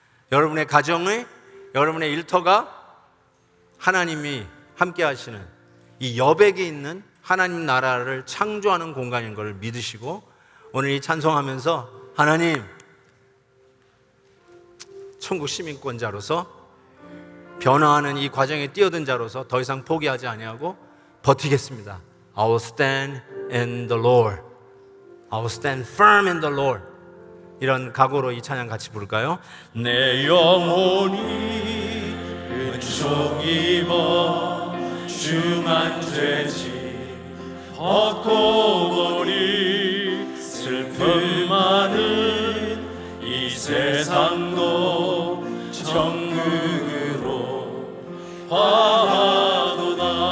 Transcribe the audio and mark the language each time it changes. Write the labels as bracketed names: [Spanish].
[Korean] 여러분의 가정의, 여러분의 일터가 하나님이 함께 하시는 이 여백에 있는 하나님 나라를 창조하는 공간인 걸 믿으시고 오늘 이 찬송하면서 하나님, 천국 시민권자로서 변화하는 이 과정에 뛰어든 자로서 더 이상 포기하지 아니하고 버티겠습니다. [English] I will stand in the Lord. I will stand firm in the Lord. [Korean] 이런 각오로 이 찬양 같이 부를까요? 내 영혼이 은총 입어 중한 죄짐 벗고 보니 슬픔 많은 이 세상도 천국으로 화하도다.